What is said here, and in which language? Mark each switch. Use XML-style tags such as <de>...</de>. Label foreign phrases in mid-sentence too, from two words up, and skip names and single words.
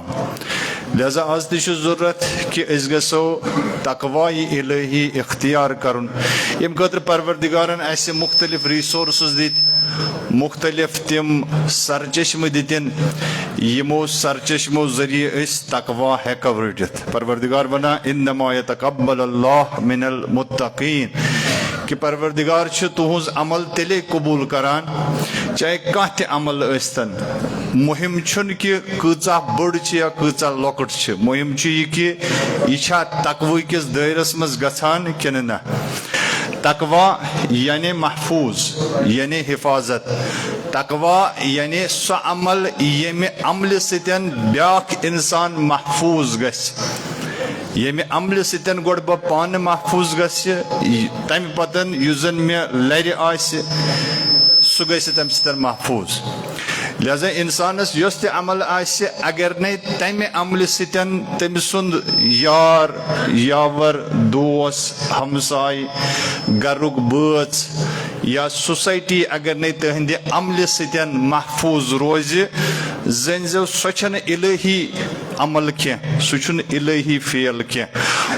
<ks>لہذا آز تہِ چھُ ضرورت کہ أسۍ گژھو تقوی الہی اختیار کرُن. ییٚمہِ خٲطرٕ پروردگارن اسہِ مختلف ریسورسز دِتۍ، مختلف تم سرچشمہ دِتِن یمو سرچشمو ذریعہ أسۍ تقوی ہیٚکو رٔٹِتھ. پروردگار ونان</ks> <ar>انما یتقبل اللہ من المتقین</ar> <ks>کہ پروردگار چھُ تُہنٛز عمل تیٚلے قبوٗل کران چاہے کانٛہہ تہِ عمل ٲسۍتن. مہم چھُنہٕ کہ کۭژاہ بٔڑ چھِ یا کۭژاہ لۄکٕٹ چھِ، مہم چھُ یہِ کہ یہِ چھا تقوی کِس دٲیرس منٛز گژھان کِنہٕ نہ. تقوی یعنی محفوظ یعنی حفاظت. تقوی یعنی سُہ عمل ییٚمہِ عملہِ سۭتۍ بیٛاکھ انسان محفوظ گژھِ. ییٚمہِ عملہِ سۭتۍ گۄڈٕ بہٕ پانہٕ محفوظ گژھِ تمہِ پتہٕ یُس زن مےٚ لرِ آسہِ سُہ گژھِ تمہِ سۭتۍ محفوظ. لہذا انسانس یۄس تہِ عمل آسہِ اگر نے تمہِ عملہِ سۭتۍ تٔمۍ سُنٛد یار یاور دوس ہمساے گرُک بٲژ یا سوسایٹی اگر نے تہنٛدِ عملہِ سۭتۍ محفوظ روزِ زٲنۍزیو سۄ چھنہٕ الہی عمل کینٛہہ، سُہ چھُنہٕ الہی فیل کینٛہہ.</ks>